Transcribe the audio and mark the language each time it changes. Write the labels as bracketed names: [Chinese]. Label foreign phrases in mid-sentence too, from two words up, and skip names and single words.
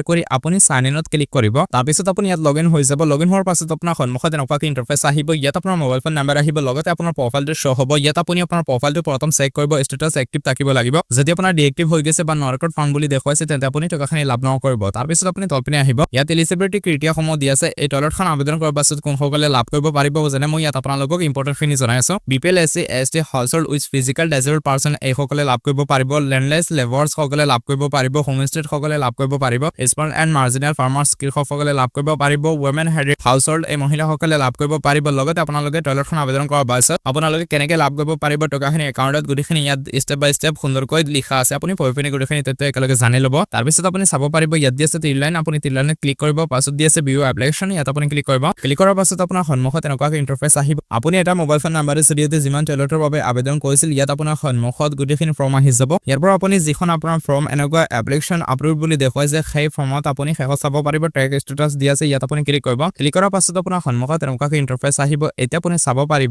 [Assamese] কৰি আপুনি [English] sign inত [Assamese] ক্লিক কৰিব তাৰ পিছত আপুনি ইয়াত লগইন হৈ যাব লগইন হোৱাৰ পাছত আপোনাৰ সন্মুখত এনেকুৱাকৈ ইন্টাৰফেস আহিব ইয়াত আপোনাৰ [English] mobile phone number [Assamese] আহিব লগতে আপোনাৰ প্ৰফাইলটো শো হ'ব ইয়াত আপুনি আপোনাৰ প্ৰফাইলটো প্ৰথম চেক কৰিব [English] status active [Assamese] থাকিব লাগিব যদি আপোনাৰ ডিএক্টিভ হৈ গৈছে বা [English] not record found [Assamese] বুলি দেখুৱাইছে তেন্তে আপুনি টকাখিনি লাভ নকৰিব তাৰ পিছত আপুনি তলপিনে আহিব ইয়াত [English] eligibility criteriaসমূহ [Assamese] দি আছে এই টয়লেটখন আবেদন কৰাৰ পাছত কোন সকলে লাভ কৰিব পাৰিব যেনে মই ইয়াত আপোনালোকক ইম্পৰ্টেন্ট খিনি জনাই আছো [English] BPL SC ST household with physical disable person [Assamese] এই সকলে লাভ কৰিব পাৰিব [English] landless labours [Assamese] সকলে লাভ কৰিব পাৰিব হোমষ্টেড সকলে লাভ কৰিব পাৰিব [English] small and marginal farmers [Assamese] কৃষক সকলে লাভ কৰিব পাৰিব [English] women head household [Assamese] এই মহিলাসকলে লাভ কৰিব পাৰিব লগতে আপোনালোকে টয়লেটখন আবেদন কৰাৰ পাছত আপোনালোকে কেনেকৈ লাভ কৰিব পাৰিব টকাখিনি একাউণ্টত গুটিখিনি ইয়াত [English] step by step [Assamese] সুন্দৰকৈ লিখা আছে আপুনি পঢ়িপিনে গুটিখিনি তথ্য একেলগে জানি ল'ব তাৰ পিছত আপুনি চাব পাৰিব ইয়াত দি আছে ত্ৰিলাইন আপুনি ত্ৰিলাইনত ক্লিক কৰিব পাছত দি আছে [English] view application [Assamese] ইয়াত আপুনি ক্লিক কৰিব ক্লিক কৰাৰ পাছত আপোনাৰ সন্মুখত এনেকুৱাকৈ ইন্টাৰফেস আহিব আপুনি এটা [English] mobile phone numberৰ [Assamese] জৰিয়তে যিমান টয়লেটৰ বাবে আবেদন কৰিছিল ইয়াত আপোনাৰ সন্মুখত গুটিখিনি ফৰ্ম আহি যাব ইয়াৰ পৰা আপুনি যিখন আপোনাৰ ফৰ্ম এনেকুৱা [English] application upload [Assamese] বুলি দেখুৱাইছে সেই ফৰ্মত আপুনি শেষত চাব পাৰিব [English] track status [Assamese] দি আছে ইয়াত আপুনি ক্লিক কৰিব ক্লিক কৰাৰ পাছত আপোনাৰ সন্মুখত এনেকুৱাকৈ ইন্টাৰফেস আহিব এতিয়া আপুনি চাব